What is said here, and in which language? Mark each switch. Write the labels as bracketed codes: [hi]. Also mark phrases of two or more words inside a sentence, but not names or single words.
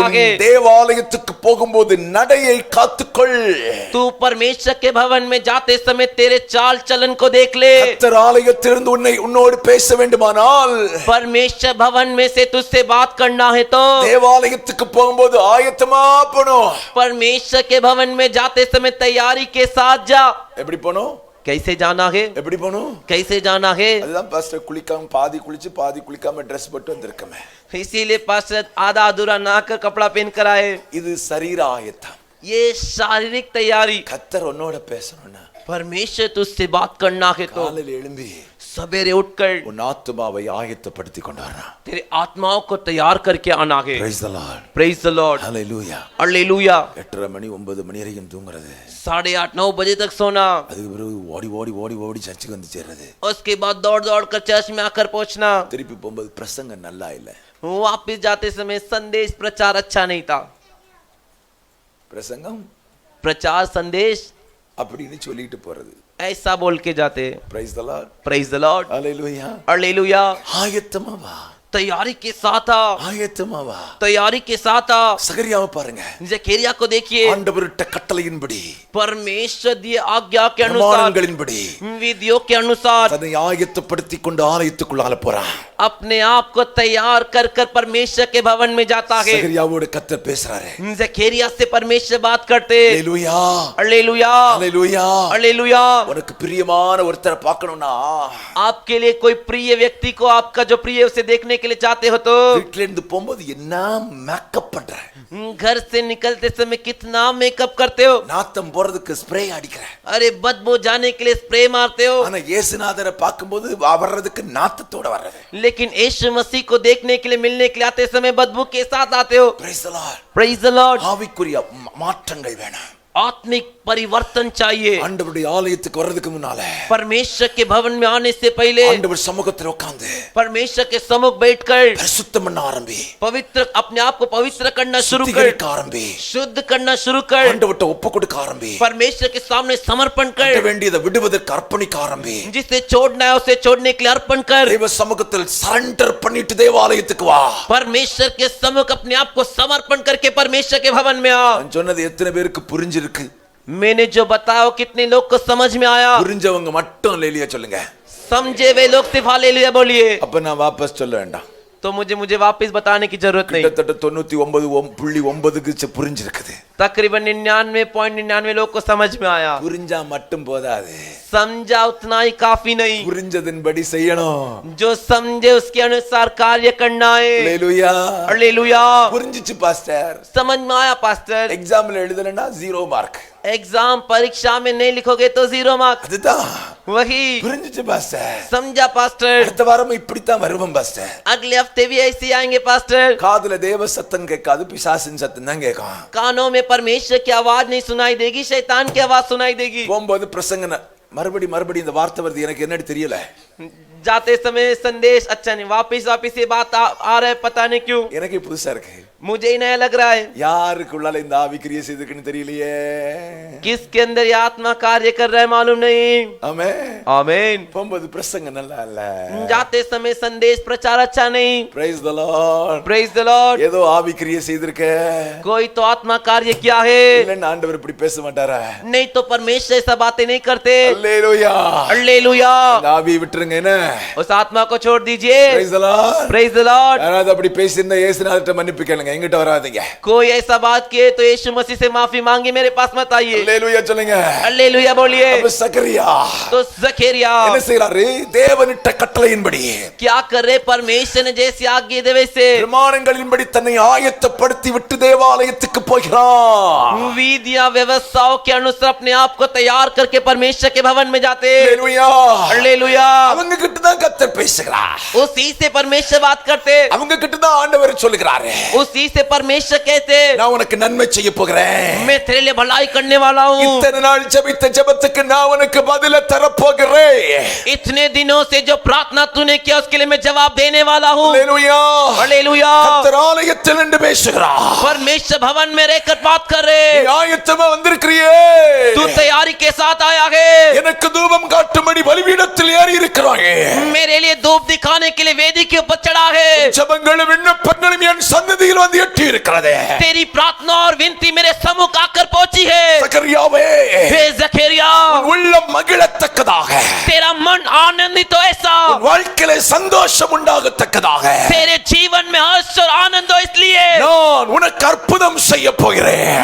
[ta] உன் [hi] है, [ta] தேவாலயத்துக்கு போகும்போது நடையை காத்துக்கொள். [hi] तू परमेश्वर के भवन में जाते समय तेरे चाल चलन को देख ले। [ta] கர்த்தர் ஆலயத்திலிருந்து உன்னோடு பேச வேண்டுமானால் [hi] परमेश्वर भवन में से तुझसे बात करना है तो [ta] தேவாலயத்துக்கு போகும்போது ஆயத்தமா போணும். [hi] परमेश्वर के भवन में जाते समय तैयारी के साथ जा। [ta] எப்படி போணும்? [hi] कैसे जाना है? [ta] எப்படி போணும்? [hi] कैसे जाना है? [ta] அதுதான் பாஸ்டர் குளிக்காம பாதி குளிச்சு பாதி குளிக்காம ட்ரெஸ் போட்டு வந்திருக்கமே. [hi] इसीलिए पास्टर आधा अधूरा नहाकर कपड़ा पहन कर आए। [ta] இது சரீர ஆயத்தம். [hi] ये शारीरिक तैयारी। [ta] கர்த்தர் உன்னோட பேசணும்னா [hi] परमेश्वर तुझसे बात करना है तो [ta] காலையில எழும்பி [hi] सवेरे उठकर [ta] உன் ஆத்துமாவை ஆயத்தப்படுத்தி கொண்டு வரணும். [hi] तेरे आत्माओं को तैयार करके आना है। [en] Praise the Lord. Praise the Lord. Hallelujah. [hi] हालेलुया। [ta] 8:30 மணி 9 மணி வரைக்கும் தூங்குறது. [hi] 8:30-9 बजे तक सोना। [ta] அதுக்கு பிறகு ஓடி ஓடி ஓடி ஓடி சர்ச்சுக்கு வந்து சேர்றது. [hi] उसके बाद दौड़ दौड़ कर चर्च में आकर पहुंचना। [ta] திருப்பி போகும்போது பிரசங்கம் நல்லா இல்ல. [hi] वापिस जाते समय संदेश प्रचार अच्छा नहीं था। [ta] பிரசங்கம் [hi] प्रचार संदेश [ta] அப்படின்னு சொல்லிட்டு போறது. [hi] ऐसा बोल के जाते। [en] Praise the Lord. Praise the Lord. Hallelujah. [hi] हालेलुया। [ta] ஆயத்தமா வா. [hi] तैयारी के साथ आ। [ta] ஆயத்தமா வா. [hi] तैयारी के साथ आ। [ta] சகரியாவை பாருங்க. [hi] जकरिया को देखिए। [ta] ஆண்டவருட்ட கட்டளையின்படி, [hi] परमेश्वर दिए आज्ञा के अनुसार, [ta] பிரமாணங்களின்படி, [hi] विधियों के अनुसार [ta] தன்னை ஆயத்தப்படுத்திக் கொண்டு ஆலயத்துக்குள்ளால போறான். [hi] अपने आप को तैयार कर कर परमेश्वर के भवन में जाता है। [ta] சகரியாவோட கர்த்தர் பேசுறாரு. [hi] जकरिया से परमेश्वर बात करते। [ta] ஹalleluya. [hi] हालेलुया। [ta] ஹalleluya. [hi] हालेलुया। [ta] உனக்கு பிரியமான ஒருத்தரை பார்க்கணும்னா, [hi] आपके लिए कोई प्रिय व्यक्ति को, आपका जो प्रिय उसे देखने के लिए चाहते हो तो [ta] வீட்ல இருந்து போகும்போது என்ன மேக்கப் பண்ற, [hi] घर से निकलते समय कितना मेकअप करते हो, [ta] நாத்தம் போறதுக்கு ஸ்ப்ரே அடிக்கிற, [hi] अरे बदबू जाने के लिए स्प्रे मारते हो। [ta] ஆனா இயேசுநாதரை பார்க்கும்போது வர்றதுக்கு நாத்தத்தோட வர்றது. [hi] लेकिन यीशु मसीह को देखने के लिए, मिलने के लिए आते समय बदबू के साथ आते हो। [en] Praise the Lord. Praise the Lord. [ta] ஆவிக்குரிய மாற்றங்கள் வேணும். [hi] आत्मिक परिवर्तन चाहिए। [ta] ஆண்டவருடைய ஆலயத்துக்கு வர்றதுக்கு முன்னால, [hi] परमेश्वर के भवन में आने से पहले [ta] ஆண்டவர் சமூகத்துல உட்கார்ந்து [hi] परमेश्वर के सम्मुख बैठकर [ta] பரிசுத்தம் பண்ண ஆரம்பி, [hi] पवित्र, अपने आप को पवित्र करना शुरू कर, [ta] சுத்திகரிக்க ஆரம்பி, [hi] शुद्ध करना शुरू कर, [ta] ஆண்டவர்ட்ட ஒப்பு கொடுக்க ஆரம்பி, [hi] परमेश्वर के सामने समर्पण कर, [ta] வேண்டியதை விடுவதற்கு அர்ப்பணிக்க ஆரம்பி, [hi] जिसे छोड़ना है उसे छोड़ने के लिए अर्पण कर, [ta] தேவ சமூகத்தில் சரண்டர் பண்ணிட்டு தேவாலயத்துக்கு வா. [hi] परमेश्वर के सम्मुख अपने आप को समर्पण करके परमेश्वर के भवन में आ। [ta] நான் சொன்னது எத்தனை பேருக்கு புரிஞ்சிருக்கு? [hi] मैंने जो बताया कितने लोग को समझ में आया? [ta] புரிஞ்சவங்க மட்டும் அல்லேலூயா சொல்லுங்க. [hi] समझे वे लोग सिर्फ हालेलुया बोलिए। [ta] அப்ப நான் வாபஸ் சொல்ல வேண்டாம். [hi] तो मुझे वापस बताने की जरूरत नहीं। [ta] கிட்டத்தட்ட 99.9 புரிஞ்சிருக்குது. [hi] तकरीबन 99.99 लोग को समझ में आया। [ta] புரிஞ்சா மட்டும் போதாது, [hi] समझा उतना ही काफी नहीं, [ta] புரிஞ்சதின்படி செய்யணும். [hi] जो समझे उसके अनुसार कार्य करना है। [ta] அல்லேலூயா. [hi] हालेलुया। [ta] புரிஞ்சிச்சு பாஸ்டர். [hi] समझ में आया पास्टर। [ta] எக்ஸாம்ல எழுதலன்னா 0 மார்க். [hi] एग्जाम परीक्षा में नहीं लिखोगे तो 0 मार्क्स। [ta] அதுதான் [hi] वही [ta] புரிஞ்சிச்சு பாஸ்டர். [hi] समझा पास्टर। [ta] அடுத்த வாரம் இப்படித்தான் வருவோம் பாஸ்டர். [hi] अगले हफ्ते भी ऐसे ही आएंगे पास्टर। [ta] காதுல தேவ சத்தம் கேட்காது, பிசாசின் சத்தம் தான் கேட்கும். [hi] कानों में परमेश्वर की आवाज नहीं सुनाई देगी, शैतान की आवाज सुनाई देगी। [ta] போகும்போது பிரசங்கன மறுபடி இந்த வார்த்தை வருது, எனக்கு என்னடி தெரியல. [hi] जाते समय संदेश अच्छा नहीं, वापिस ये बात आ रहा है, पता नहीं क्यों [ta] எனக்கு புதுசா இருக்கு. [hi] मुझे ही नया लग रहा है। [ta] யாருக்குள்ளால இந்த ஆவி கிரியை செய்திருக்குன்னு தெரியலையே. [hi] किसके अंदर ये आत्मा कार्य कर रहा है मालूम नहीं। [ta] ஆமென். [hi] आमीन। [ta] போகும்போது பிரசங்கம் நல்லா இல்ல, [hi] जाते समय संदेश प्रचार अच्छा नहीं। [en] Praise the Lord. Praise the Lord। [ta] ஏதோ ஆவி கிரியை செய்திருக்க, [hi] कोई तो आत्मा कार्य किया है, [ta] இல்லன்னா ஆண்டவர் இப்படி பேச மாட்டாரா? [hi] नहीं तो परमेश्वर ऐसा बातें नहीं करते। [ta] அல்லேலூயா. [hi] हालेलुया। [ta] இந்த ஆவியை விட்டுருங்க. என்ன? [hi] उस आत्मा को छोड़ दीजिए। [en] Praise the Lord. Praise the Lord। [ta] யாராவது அப்படி பேசியிருந்தா இயேசுநாதர்ட்ட மன்னிப்பு கேளுங்க, எங்கிட்ட வராதீங்க. [hi] कोई ऐसा बात किए तो यीशु मसीह से माफी मांगे, मेरे पास मत आइए। [ta] அல்லேலூயா சொல்லுங்க. [hi] हालेलुया बोलिए। [ta] அப்ப சகரியா [hi] तो जकरिया [ta] என்ன செய்றாரு? தேவனிட்ட கட்டளையின்படி, [hi] क्या कर रहे? परमेश्वर ने जैसी आज्ञा दे वैसे [ta] பிரமாணங்களின்படி தன்னை ஆயத்தப்படுத்தி விட்டு தேவாலயத்துக்கு போகிறான். [hi] विधियां व्यवस्थाओं के अनुसार अपने आप को तैयार करके परमेश्वर के भवन में जाते। [ta] அல்லேலூயா. [hi] हालेलुया। [ta] அவங்க கிட்ட தான் கர்த்தர் பேசுகிறார். [hi] उसी से परमेश्वर बात करते, [ta] அவங்க கிட்ட தான் ஆண்டவர் சொல்லுகிறாரு, [hi] उसी से परमेश्वर कहते [ta] நான் உனக்கு நன்மை செய்ய போகிறேன். [hi] मैं तेरे लिए भलाई करने वाला हूँ। [ta] இத்தனை நாள் ஜெபித்த ஜெபத்துக்கு நான் உனக்கு பதில தர போகிறேன். [hi] इतने दिनों से जो प्रार्थना तूने किया उसके लिए मैं जवाब देने वाला हूँ। [ta] அல்லேலூயா. [hi] हालेलुया। [ta] கர்த்தர் ஆலயத்தில் நின்று பேசுகிறார். [hi] परमेश्वर भवन में रहकर बात कर रहे, [ta] நீ ஆயத்தமா வந்திருக்கிறியே, [hi] तू तैयारी के साथ आया है, [ta] எனக்கு தூபம் காட்டும்படி பலிபீடத்தில் ஏறி இருக்கிறாயே, [hi] मेरे लिए धूप दिखाने के लिए वेदी के ऊपर चढ़ा है, [ta] ஜெபங்களும் விண்ணப்பங்களும் என் சன்னதியில் வந்து எட்டி இருக்கிறது. [hi] तेरी प्रार्थना और विनती मेरे सम्मुख आकर पहुंची है। [ta] சகரியாவே, [hi] हे जकरिया, [ta] உன் உள்ளம் மகிழத்தக்கதாக, [hi] तेरा मन आनंदित हो ऐसा, [ta] உன் வாழ்க்கையில சந்தோஷம் உண்டாகத்தக்கதாக [hi] तेरे जीवन में हर्ष और आनंद हो इसलिए [ta] நான் உனக்கு அற்புதம் செய்ய போகிறேன்.